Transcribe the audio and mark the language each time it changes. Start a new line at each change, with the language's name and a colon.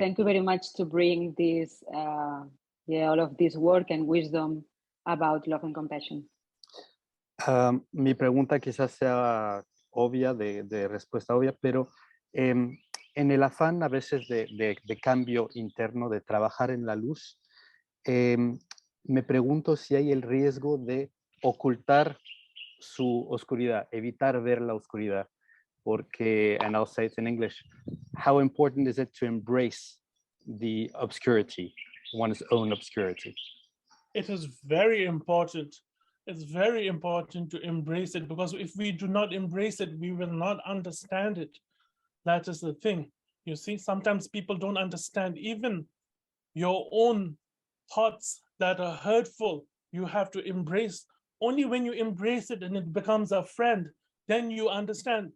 English: Thank you very much to bring this, all of this work and wisdom about love and compassion.
Spanish: Mi pregunta quizás sea obvia, de respuesta obvia, pero en el afán a veces de cambio interno, de trabajar en la luz, me pregunto si hay el riesgo de ocultar su oscuridad, evitar ver la oscuridad, porque,
English: and I'll say it in English, how important is it to embrace the obscurity, one's own obscurity? It is very important. It's very important to embrace it, because if we do not embrace it, we will not understand it. That is the thing. You see, sometimes people don't understand even your own thoughts that are hurtful. You have to embrace. Only when you embrace it and it becomes a friend, then you understand.